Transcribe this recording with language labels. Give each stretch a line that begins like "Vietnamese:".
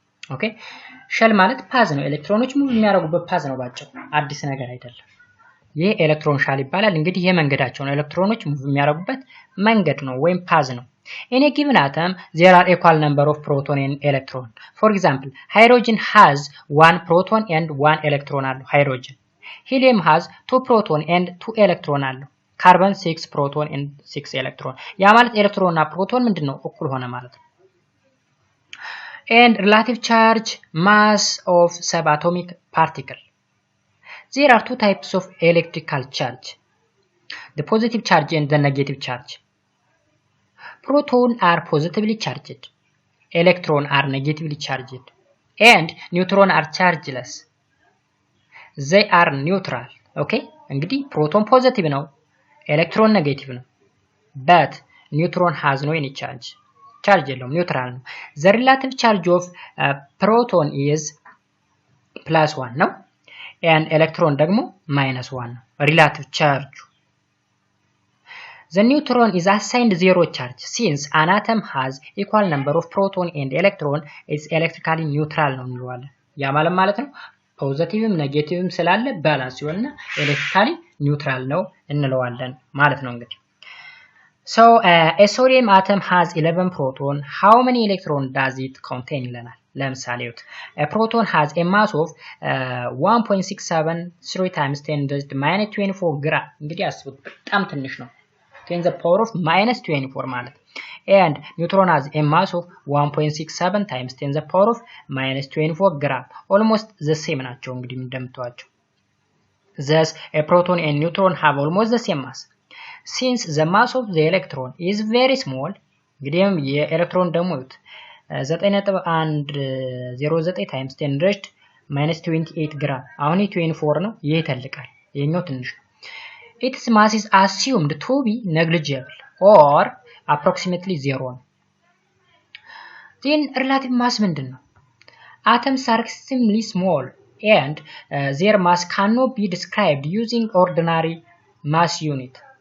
Amharic: ኦኬ ሸል ማለት ፓዝ ነው። ኤሌክትሮኖች ሙቭ የሚያደርጉበት ፓዝ ነው ባጭሩ፣ አዲስ ነገር አይደለም። ይሄ ኤሌክትሮን ሻል ይባላል። እንግዲህ ይሄ መንገዳቸው ነው። ኤሌክትሮኖች ሙቭ የሚያደርጉበት መንገድ ነው ወይም ፓዝ ነው።
English: In a given atom there are equal number of proton and electron. For example, hydrogen has 1 proton and 1 electron አለው hydrogen. Helium has 2 proton and 2 electron አለው። Carbon 6 proton and 6 electron.
Amharic: ያ ማለት ኤሌክትሮን እና ፕሮቶን ምንድነው? እኩል ሆነ ማለት ነው።
English: And relative charge mass of subatomic particle. There are two types of electrical charge, the positive charge and the negative charge. Proton are positively charged, electron are negatively charged, and neutron are chargeless. They are neutral. Okay?
Amharic: እንግዲህ ፕሮቶን ፖዚቲቭ ነው፣ ኤሌክትሮን ኔጌቲቭ ነው።
English: but neutron has no any charge.
Amharic: charge የለውም፣ ኒውትራል ነው።
English: the relative charge of proton is +1 ነው and electron ደግሞ -1 ነው relative charge. The neutron is assigned 0 charge since an atom has equal number of proton and electron is electrically neutral
Amharic: ነው እንለዋለን። ያ ማለት ነው ፖዚቲቭም ኔጌቲቭም ስላለ ባላንስ ይሆንና ኤሌክትሪካሊ ኒውትራል ነው እንለዋለን ማለት ነው። እንግዲህ
English: So a sodium atom has 11 proton. How many electron does it contain ይለናል። ለምሳሌ a proton has a mass of 1.673 times 10 to the minus 24 gram።
Amharic: እንግዲህ አስቡት በጣም ትንሽ ነው።
English: 10 to the power of minus 24 ማለት። And neutron has a mass of 1.67 times 10 to the power of minus 24 gram። Almost the same ናቸው እንግዲህ እንደምታዩቸው። Thus a proton and neutron have almost the same mass. Since the mass of the electron is very small, እንግዲህም የኤሌክትሮን ደግሞ 9.109 times 10 raised minus 28 gram
Amharic: አሁን 24 ነው ይሄ ይተልቃል ይሄኛው ትንሽ ነው
English: its mass is assumed to be negligible or approximately 0 ነው then relative mass ምንድነው atoms are extremely small and their mass cannot be described using ordinary mass unit